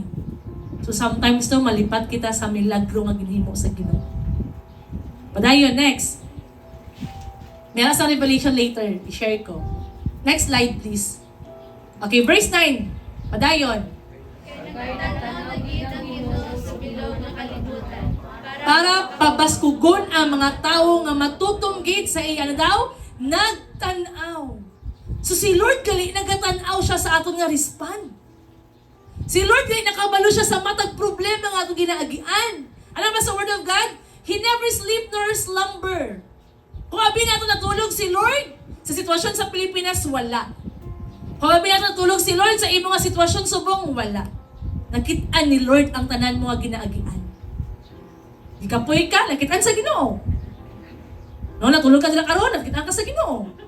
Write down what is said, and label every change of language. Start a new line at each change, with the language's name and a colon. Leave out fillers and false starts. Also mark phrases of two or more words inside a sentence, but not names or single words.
Hiligaynon: So sometimes no, malipat kita sa milagro nga ginhimo sa Ginoo. Padayon, next.
Filipino: Meron sa Revelation later, i-share ko.
English: Next slide, please. Okay, verse 9.
Hiligaynon: Padayon. Para pabaskugon ang mga tao nga matutunggit sa iya, ano daw? Nagtanaw. So si Lord gali, nagatanaw siya sa aton nga respond. Si Lord gali, nakabalo siya sa matag problema nga atong ginaagian.
Filipino: Alam ba sa
English: Word of God? He never sleep nor slumber.
Hiligaynon: Kung abi nato natulog si Lord, sa sitwasyon sa Pilipinas, wala. Kung abi nato natulog si Lord, sa imong nga sitwasyon subong, wala. Nakitaan ni Lord ang tanan mo nga ginaagian. Ikapoy ka, nakitaan sa Ginoo. No, natulog ka sila karon, nakitaan ka sa Ginoo.